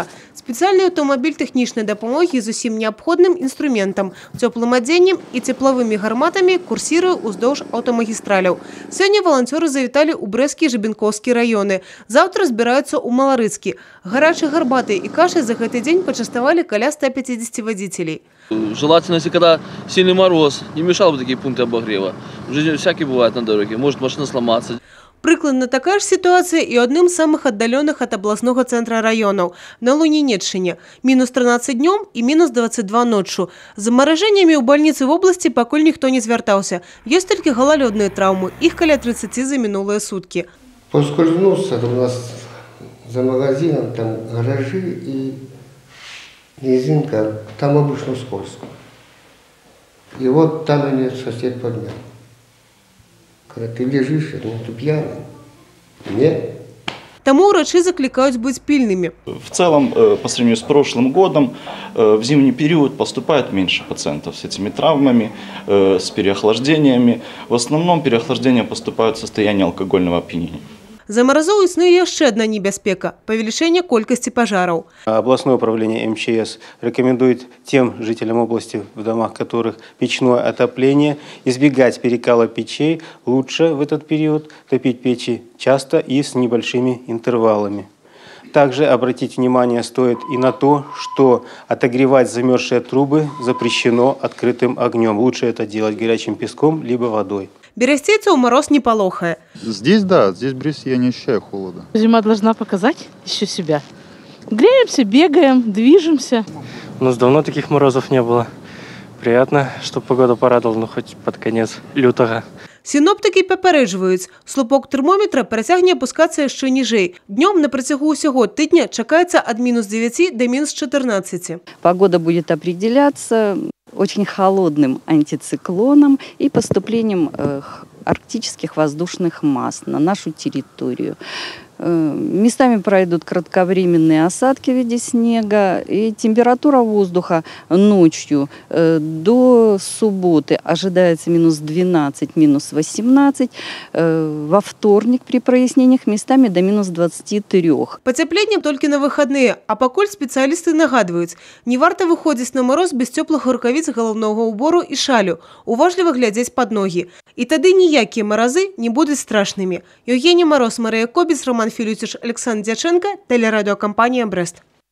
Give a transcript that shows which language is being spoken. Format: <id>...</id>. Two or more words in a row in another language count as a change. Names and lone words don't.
<be>Спецыяльны аўтамабіль тэхнічнай дапамогі з усім неабходным інструментам, цёплым адзеннем і цеплавымі гарматамі курсіруе ўздоўж аўтамагістраляў. Сёння валанцёры завіталі ў Брэсцкі і Жабінкоўскі раёны. Заўтра збіраюцца ў Маларыцкі. Гарачай гарбатай і кашай за гэты дзень пачаставалі каля 150 водителей.</be> <ru>Желательно, если когда сильный мороз, не мешал бы такие пункты обогрева. В жизни всякие бывает на дороге, может машина сломаться.</ru> <be>Прыкладна такая ж сітуацыя і адным з самых аддаленых ад абласнога цэнтра раёнаў – на Лунінеччыне. Мінус 13 днём і мінус 22 ноччу. З замаражэннямі ў бальніцы в обласці пакуль ніхто не звяртаўся. Ёсць толькі галалёдныя траўмы, іх каля 30 за мінулыя суткі.</be> <ru>Поскользнулся у нас за магазином, там гаражи и низинка, там обычно скользко. И вот там меня сосед поднял. Когда ты лежишь, ты пьяный. Нет.</ru> <be>Таму ўрачы заклікаюць быць пільнымі.</be> <ru>В целом, по сравнению с прошлым годом, в зимний период поступает меньше пациентов с этими травмами, с переохлаждениями. В основном переохлаждения поступают в состоянии алкогольного опьянения.</ru> <be>За маразоў існуе яшчэ адна небяспека – павелічэнне колькасці пажараў.</be> <ru>Областное управление МЧС рекомендует тем жителям области, в домах которых печное отопление, избегать перекала печей. Лучше в этот период топить печи часто и с небольшими интервалами. Также обратить внимание стоит и на то, что отогревать замерзшие трубы запрещено открытым огнем. Лучше это делать горячим песком либо водой.</ru> <be>Берестейцаў мороз не полохае.</be> <ru>Здесь, да, здесь в Бресте я не ощущаю холода. Зима должна показать еще себя. Греемся, бегаем, движемся. У нас давно таких морозов не было. Приятно, что погода порадовала, но хоть под конец лютого.</ru> <be>Сіноптыкі папярэджваюць, слупок тэрмометра працягне апускацца яшчэ ніжэй. Днём на працягу ўсяго тыдня чакаецца ад мінус 9 до мінус 14.</be> <ru>Погода будет определяться очень холодным антициклоном и поступлением арктических воздушных масс на нашу территорию. Местами пройдут кратковременные осадки в виде снега, и температура воздуха ночью до субботы ожидается минус 12, минус 18, во вторник при прояснениях местами до минус 23.</ru> <be>Пацяпленнем толькі на выхадныя, а пакуль спецыялісты нагадваюць, не варта выходзіць на мароз без цёплых рукавіц галаўнога ўбору і шалю, уважліва глядзець пад ногі. І тады ніякія маразы не будуць страшнымі. Евгений Мороз, Мария Кобец, Роман Филютич, Александр Дяченко, телерадиокомпания «Брест».</be>